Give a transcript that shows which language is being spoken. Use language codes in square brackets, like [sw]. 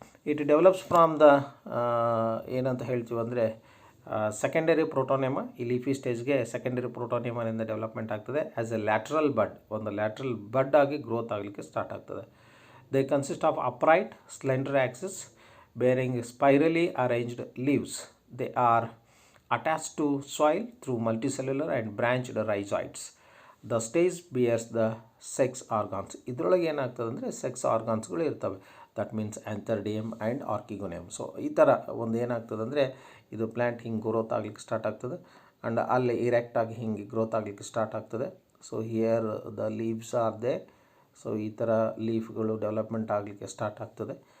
[en] it develops from the [kn] ಏನಂತ ಹೇಳ್ತೀವಿ ಅಂದರೆ [en] Secondary protonema. [kn] ಈ ಲೀಫಿ ಸ್ಟೇಜ್ಗೆ ಸೆಕೆಂಡರಿ ಪ್ರೋಟೋನೇಮಾನಿಂದ ಡೆವಲಪ್ಮೆಂಟ್ ಆಗ್ತದೆ. [en] as a lateral bud, [kn] ಒಂದು ಲ್ಯಾಟ್ರಲ್ ಬಡ್ ಆಗಿ ಗ್ರೋತ್ ಆಗಲಿಕ್ಕೆ ಸ್ಟಾರ್ಟ್ ಆಗ್ತದೆ. [en] They consist of upright slender axis bearing spirally arranged leaves. They are attached to soil through multicellular and branched rhizoids. The stage bears the sex organs. [kn] ಇದರೊಳಗೆ ಏನಾಗ್ತದೆ ಅಂದರೆ sex ಆರ್ಗಾನ್ಸ್ಗಳು ಇರ್ತವೆ. [en] that means [kn] ಆ್ಯಂಥರ್ಡಿಯಮ್ and ಆರ್ಕಿಗೋನಿಯಮ್. ಸೊ ಈ ಥರ ಒಂದು ಏನಾಗ್ತದೆ ಅಂದರೆ ಇದು ಪ್ಲ್ಯಾಂಟ್ ಹಿಂಗೆ ಗ್ರೋತ್ ಆಗಲಿಕ್ಕೆ ಸ್ಟಾರ್ಟ್ ಆಗ್ತದೆ ಆ್ಯಂಡ್ ಅಲ್ಲಿ ಇರೆಕ್ಟಾಗಿ ಹಿಂಗೆ ಗ್ರೋತ್ ಆಗಲಿಕ್ಕೆ ಸ್ಟಾರ್ಟ್ ಆಗ್ತದೆ. [en] So here the leaves are they. [kn] So ಈ ಥರ ಲೀಫ್ಗಳು ಡೆವಲಪ್ಮೆಂಟ್ ಆಗಲಿಕ್ಕೆ ಸ್ಟಾರ್ಟ್ ಆಗ್ತದೆ.